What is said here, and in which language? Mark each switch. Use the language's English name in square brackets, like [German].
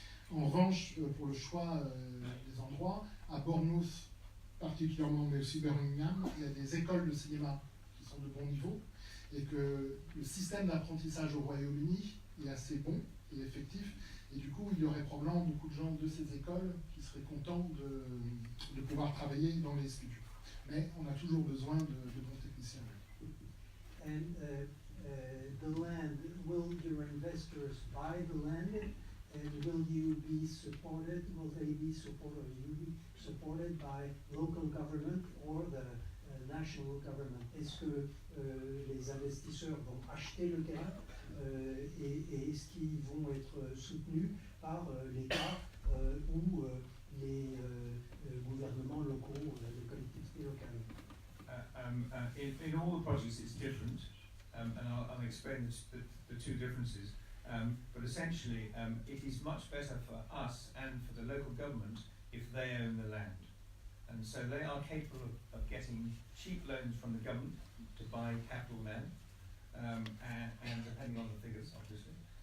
[French] En revanche, pour le choix des endroits, à Bournemouth particulièrement, mais aussi Birmingham, il y a des écoles de cinéma qui sont de bon niveau, et que le système d'apprentissage au Royaume-Uni est assez bon et effectif, et du coup il y aurait probablement beaucoup de gens de ces écoles qui seraient contents de pouvoir travailler dans les studios. Mais on a toujours besoin de bons techniciens. [English] And the land, will your investors buy the land, and will you be supported, will they be supported, will you be supported by local government or the national government? [French] Est-ce que les investisseurs vont acheter le terrain et est-ce qu'ils vont être soutenus par l'État ou les gouvernements locaux, les collectivités locales? [English] In all the projects it's different, and I'll explain the two differences. But essentially, it is much better for us and for the local government if they own the land. And so they are capable of getting cheap loans from the government to buy capital land, and depending on the figures, obviously.